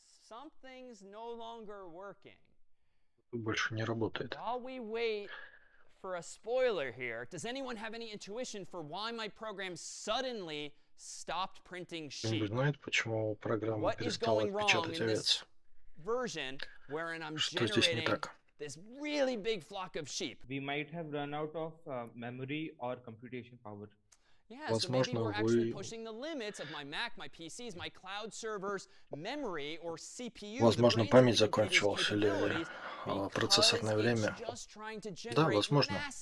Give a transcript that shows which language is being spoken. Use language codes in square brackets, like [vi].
[en] Something's no longer working. [ru] Больше не работает. [en] While we wait for a spoiler here, does anyone have any intuition for why my program suddenly stopped printing sheep? [ru] Кто-нибудь знает, почему программа перестала печатать овец? [en] Version wherein I'm [ru] Что здесь не так? [en] This really big flock of sheep. We might have run out of memory or computation power. Yeah, so maybe we're actually pushing the limits of my Mac, my PCs, my cloud servers, memory or CPU. [ru] Возможно, память закончилась или процессорное время. Да, возможно.